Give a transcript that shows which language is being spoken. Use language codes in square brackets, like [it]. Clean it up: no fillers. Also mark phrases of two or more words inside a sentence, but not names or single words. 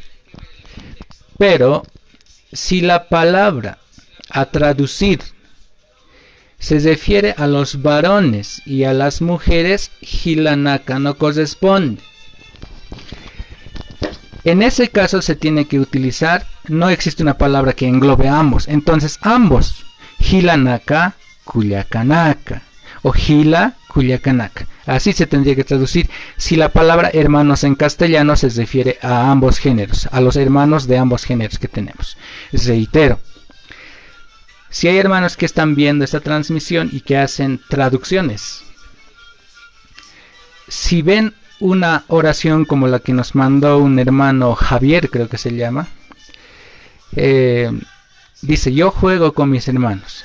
[es] Pero si la palabra a traducir se refiere a los varones y a las mujeres, hilanaka no corresponde. En ese caso se tiene que utilizar, no existe una palabra que englobe a ambos, entonces ambos, [ay] hilanaka, kuyakanaka, o hila, kuyakanaka. [es] Así se tendría que traducir si la palabra hermanos en castellano se refiere a ambos géneros, a los hermanos de ambos géneros que tenemos. Reitero. Si hay hermanos que están viendo esta transmisión y que hacen traducciones, si ven una oración como la que nos mandó un hermano Javier, creo que se llama, dice, yo juego con mis hermanos.